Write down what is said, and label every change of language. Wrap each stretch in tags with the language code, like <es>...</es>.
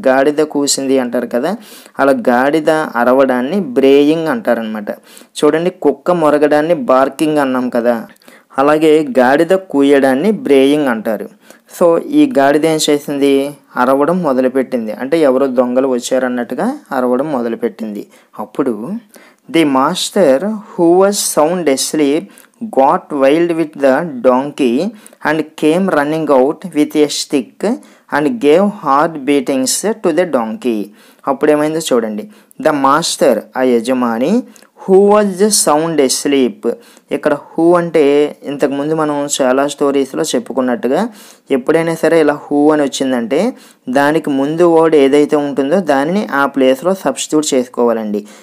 <te>గాడిద కూసింది అంటారు కదా, అలా గాడిద అరవడాన్ని బ్రేయింగ్ అంటారనమాట. చూడండి, కుక్క మొరగడాన్ని బార్కింగ్ అన్నాం కదా, అలాగే గాడిద కూయడాన్ని బ్రేయింగ్ అంటారు. సో ఈ గాడిద ఏం చేసింది, అరవడం మొదలుపెట్టింది, అంటే ఎవరో దొంగలు వచ్చారన్నట్టుగా అరవడం మొదలుపెట్టింది. అప్పుడు</te> <en>The master who was sound asleep got wild with the donkey and came running out with a stick and gave hard beatings to the donkey.</en> <te>అప్పుడు ఏమైందో చూడండి,</te> <en>the master</en> <te>ఆ యజమాని,</te> <en>Who was sound asleep.</en> <te>ఇక్కడ who అంటే ఇంతకుముందు మనం చాలా స్టోరీస్లో చెప్పుకున్నట్టుగా ఎప్పుడైనా సరే ఇలా హూ అని వచ్చిందంటే దానికి ముందు వర్డ్ ఏదైతే ఉంటుందో దానిని ఆ ప్లేస్లో సబ్స్టిట్యూట్ చేసుకోవాలండి.</te>